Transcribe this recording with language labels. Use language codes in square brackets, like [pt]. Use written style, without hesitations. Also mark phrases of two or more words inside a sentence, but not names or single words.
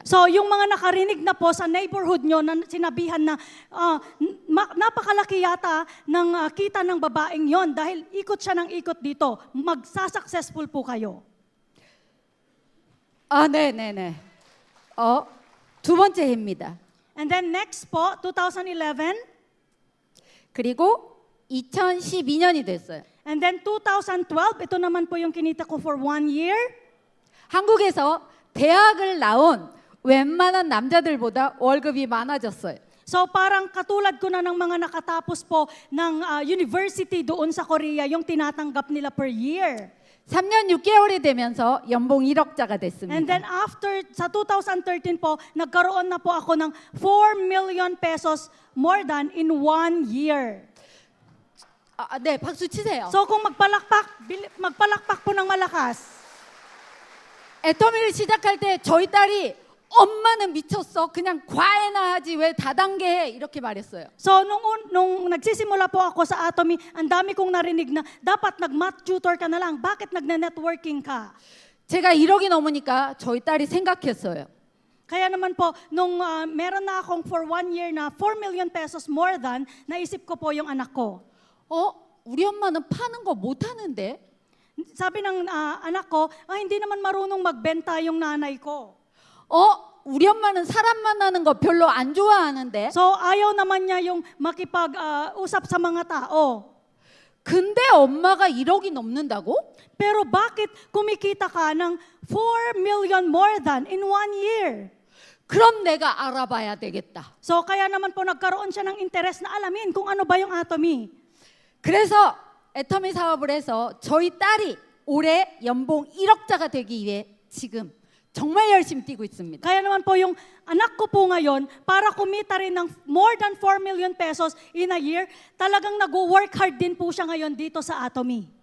[tl] So, yung mga nakarinig na po sa neighborhood nyo na sinabihan na napakalaki yata ng kita ng babaeng yon dahil ikot siya ng ikot dito, magsasuccessful po kayo. [ko] 네네네. 두 번째 해입니다. [en] And then next po, 2011, [ko] 그리고 2012년이 됐어요. [en] and then 2012, [tl] ito naman po yung kinita ko [en] for 1 year. [ko] 한국에서 대학을 나온 웬만한 남자들보다 월급이 많아졌어요. [tl] So parang katulad ko na ng mga nakatapos po ng university doon sa Korea, yung tinatanggap nila [en] per year. [ko] 3년 6개월이 되면서 연봉 1억자가 됐습니다. [en] And then after, [tl] sa 2013 po, nagkaroon na po ako ng [en] 4 million pesos more than in 1 year. [ko] 네, 박수 치세요. [tl] So kung magpalakpak po ng malakas. [ko] 애터미를 시작할 때 저희 딸이 엄마는 미쳤어. 그냥 과외나 하지 왜 다단계 해? 이렇게 말했어요. [tl] So nung nagsisimula po ako sa Atomy, ang dami kong narinig na dapat [en] nag-math tutor [tl] ka na lang. Bakit nagne-networking ka? [ko] 제가 1억이 넘으니까 저희 딸이 생각했어요. [tl] Kaya naman po, nung meron na akong [en] for 1 year [tl] na [en] 4 million pesos more than, [tl] naisip ko po yung anak ko. [ko] 우리 엄마는 파는 거 못 하는데? [tl] Sabi ng anak ko, hindi naman marunong magbenta yung nanay ko. [ko] 우리 엄마는 사람 만나는 거 별로 안 좋아하는데? [tl] So ayaw naman niya yung makipag-usap sa mga tao. [ko] 근데 엄마가 1억이 넘는다고? [tl] Pero bakit kumikita ka ng [en] 4 million more than in 1 year? [ko] 그럼 내가 알아봐야 되겠다. [tl] So kaya naman po nagkaroon siya ng interes na alamin kung ano ba yung Atomy. [ko] 그래서 애터미 사업을 해서 저희 딸이 올해 연봉 1억자가 되기 위해 지금 정말 열심히 뛰고 있습니다. [tl] Kaya naman po yung anak ko po ngayon, para kumita rin ng [en] more than 4 million pesos in a year, [tl] talagang nag-work hard din po siya ngayon dito sa Atomy.